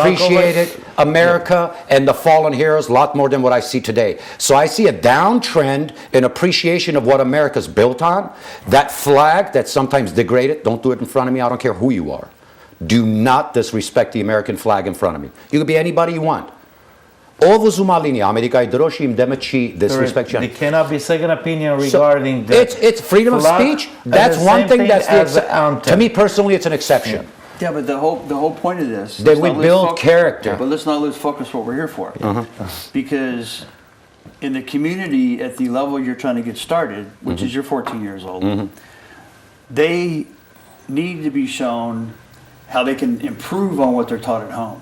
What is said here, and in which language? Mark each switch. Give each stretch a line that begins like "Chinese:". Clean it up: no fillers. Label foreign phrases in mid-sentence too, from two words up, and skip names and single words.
English: appreciated America and the fallen heroes a lot more than what I see today. So I see a downtrend in appreciation of what America's built on. That flag that's sometimes degraded, don't do it in front of me, I don't care who you are. Do not disrespect the American flag in front of me. You can be anybody you want.
Armenian: ով ուզում ա լինի, Ամերիկայի դրոշի իմ դեմը չի disrespect
English: There
Armenian: չանի։
English: cannot be second opinion So, regarding the it's freedom of flag, speech. and That's the one same thing that's as the the anthem. to me personally, it's an exception. Yeah, but the whole point of this. That let's we not lose build focus- character. But let's not lose focus what we're here for. Because in the community at the level you're trying to get started, which is you're 14 years old, they need to be shown how they can improve on what they're taught at home.